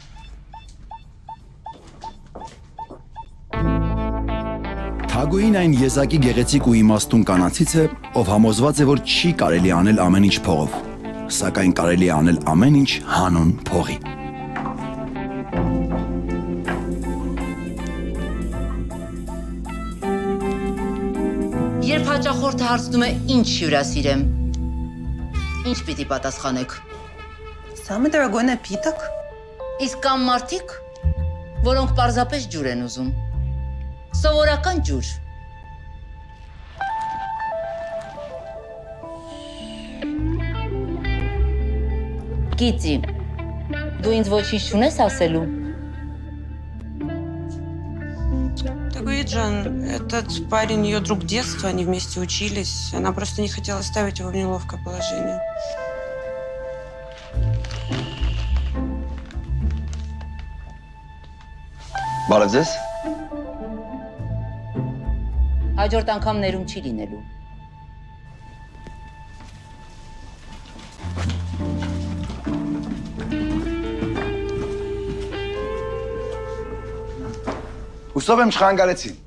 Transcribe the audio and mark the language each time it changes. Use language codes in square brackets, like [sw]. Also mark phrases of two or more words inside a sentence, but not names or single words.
[hy] Թագուհին այն եզակի գեղեցիկ ու իմաստուն կանացից է, ով համոզված է, որ չի կարելի անել ամեն ինչ փողով, սակայն կարելի է անել ամեն ինչ հանուն փողի։ Երբ հաճախորդը հարցնում է ինչ հյուրասիրեմ, ինչ պիտի պատասխանեք։ [ru] Самый дорогой напиток։ [hy] Իսկ կան մարդիկ, որոնք պարզապես ջուր են ուզում։ Սովորական ջուր։ Գիտի, դու ինձ ոչինչ չունես ասելու։ [ru] Тагуиджан, этот парень ее друг детства, они вместе учились. Она просто не хотела ставить его в неловкое положение. [hy] Բարև ձեզ։ Հաջորդ անգամ ներում չի լինելու։ Հուսով եմ չխանգարեցի։